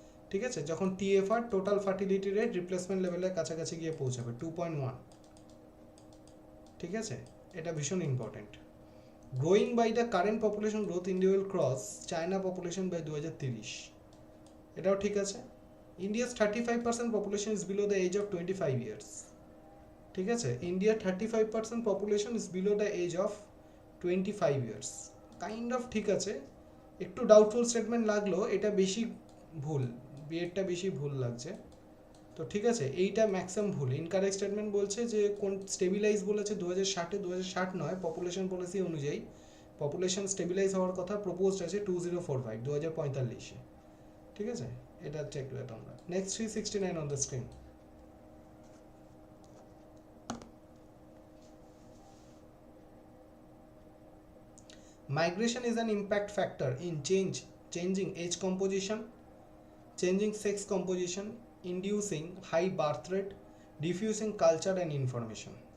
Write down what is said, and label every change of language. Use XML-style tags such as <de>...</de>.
<bn>ঠিক আছে, যখন TFR total fertility rate replacement লেভেলের কাছাকাছি গিয়ে পৌঁছাবে 2.1। ঠিক আছে, এটা ভীষণ</bn> <en>Important. Growing by the current population growth, India will cross China population by 2030।</en> <bn>এটাও ঠিক আছে।</bn> <en>India's 35% population is below the age of 25 years.</en> <bn>ঠিক আছে,</bn> <en>India 35% population is below the age of 25 years. Kind of</en> <bn>ঠিক আছে, একটু doubtful statement লাগলো, এটা বেশি ভুল, বিয়েরটা বেশি ভুল লাগছে। তো ঠিক আছে, এইটা ম্যাক্সিমাম ভুল। ইনকারেক্ট স্টেটমেন্ট বলছে যে কোন স্টেবিলাইজ বলেছে 2060-এ, 2060 নয়, পপুলেশন পলিসি অনুযায়ী পপুলেশন স্টেবিলাইজ হওয়ার কথা প্রপোজড আছে 2045, 2045-এ। ঠিক আছে, এটা চেক করে তোমরা।</bn> <en>Next 369 on the screen. Migration is an impact factor in changing age composition, changing sex composition, inducing high birth rate, diffusing culture and information.</en>